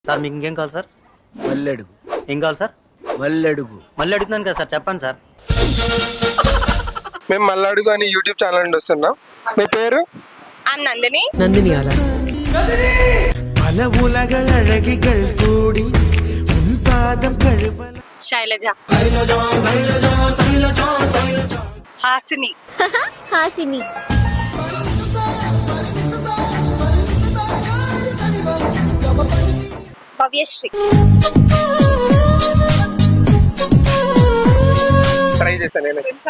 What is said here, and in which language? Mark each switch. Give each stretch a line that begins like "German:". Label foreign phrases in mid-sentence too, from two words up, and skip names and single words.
Telugu: సార్ మీకు ఇంకేం కావాలి సార్? మల్లెడుగు. ఏం కావాలి సార్? మల్లెడుగు. మళ్ళీ అడుగుతున్నాను కదా సార్, చెప్పండి సార్. మేము మల్లాడుగు అని యూట్యూబ్ ఛానల్ నుండి వస్తున్నాం. మీ పేరు? నందిని.
Kannada: ನಂದಿನಿ ಅಲ್ಲ
Tamil: பல உலக அழகிகள் கூடி உன் பாதம் கழுவல
Telugu: శైలజ. హాసిని. హాసిని. భవ్యశ్రీ. ట్రై చేశాను నేను.